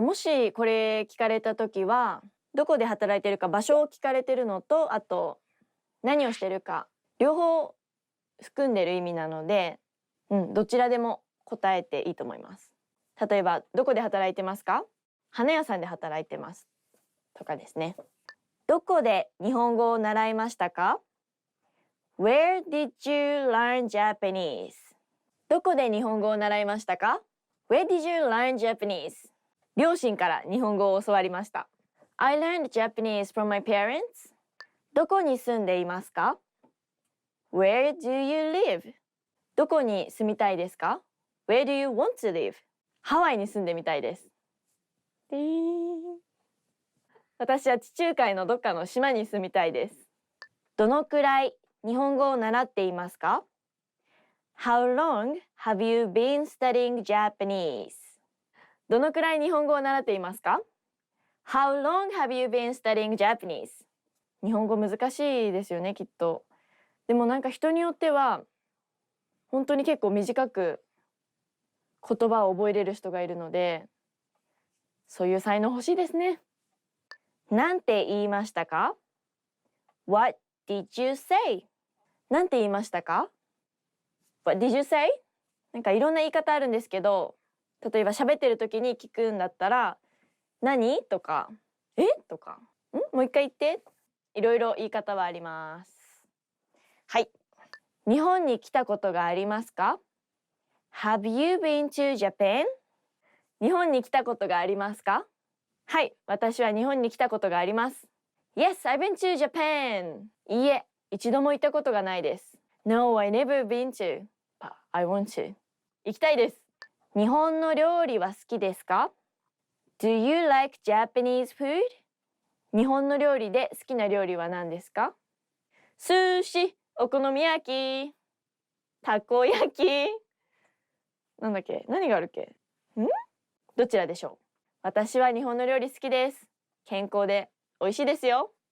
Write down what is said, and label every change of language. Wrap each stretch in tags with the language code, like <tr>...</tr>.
<ja>もしこれ聞かれた時はどこで働いているか場所を聞かれているのとあと何をしているか両方含んでいる意味なので、どちらでも答えていいと思います。例えばどこで働いてますか？花屋さんで働いてますとかですね。どこで日本語を習いましたか？</ja> <en>Where did you learn Japanese?</en> <ja>どこで日本語を習いましたか？</ja> <en>Where did you learn Japanese?</en> <ja>両親から日本語を教わりました。</ja> <en>I learned Japanese from my parents.</en> <ja>どこに住んでいますか？</ja> <en>Where do you live?</en> <ja>どこに住みたいですか？</ja> <en>Where do you want to live?</en> <ja>ハワイに住んでみたいです。私は地中海のどっかの島に住みたいです。どのくらい日本語を習っていますか？</ja> <en>How long have you been studying Japanese?</en> <ja>どのくらい日本語を習っていますか？</ja> <en>How long have you been studying Japanese?</en> <ja>日本語難しいですよね、きっと。でもなんか人によっては本当に結構短く言葉を覚えれる人がいるので、そういう才能欲しいですね。なんて言いましたか？</ja> <en>What did you say?</en> <ja>なんて言いましたか？</ja> <en>What did you say?</en> <ja>なんかいろんな言い方あるんですけど、例えば喋ってる時に聞くんだったら何とかえとかもう一回言って。いろいろ言い方はあります。はい。日本に来たことがありますか？</ja> <en>Have you been to Japan?</en> <ja>日本に来たことがありますか？はい、私は日本に来たことがあります。</ja> <en>Yes, I've been to Japan.</en> <ja>いいえ、一度も行ったことがないです。</ja> <en>No, I never been to. But I want to.</en> <ja>行きたいです。日本の料理は好きですか？</ja> <en>Do you like Japanese food?</en> <ja>日本の料理で好きな料理は何ですか？寿司、お好み焼き、たこ焼き。なんだっけ？何があるっけ？どちらでしょう？私は日本の料理好きです。健康で美味しいですよ。</ja>